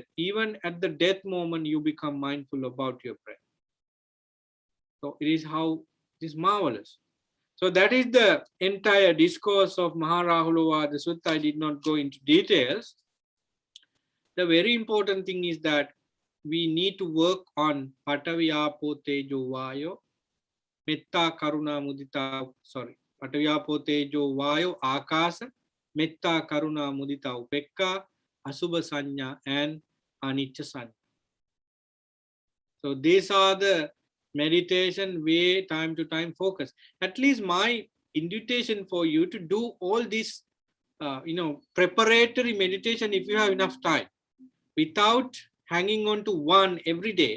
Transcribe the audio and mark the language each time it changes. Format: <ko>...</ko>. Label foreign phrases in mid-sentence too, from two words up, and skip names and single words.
<en>Even at the death moment, you become mindful about your breath. So it is marvelous. So that is the entire discourse of Maharahulava Sutta. I did not go into details. The very important thing is that we need to work on</en> <pi>Patavi Apo Tejo Vayo, Metta Karuna Mudita, Patavi Apo Tejo Vayo, Akasa, Metta Karuna Mudita Upekka, Asubha Sanya, and Anicca Sanya.</pi> <en>So these are the meditation way time to time focus. At least my invitation for you to do all this preparatory meditation if you have enough time, without hanging on to one every day.</en>